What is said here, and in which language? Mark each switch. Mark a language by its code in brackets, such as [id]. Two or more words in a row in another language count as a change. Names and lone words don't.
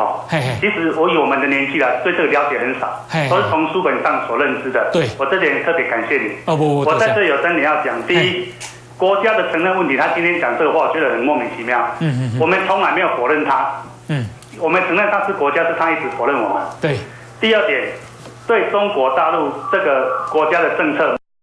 [zh] 其實以我們的年紀啦，對這個了解很少，都是從書本上所認知的。對，我這點特別感謝你。我在這有3點要講。第一，國家的承認問題，他今天講這個話，我覺得很莫名其妙。我們從來沒有否認他。我們承認他是國家，是他一直否認我們。對。第二點，对中国大陆这个国家的政策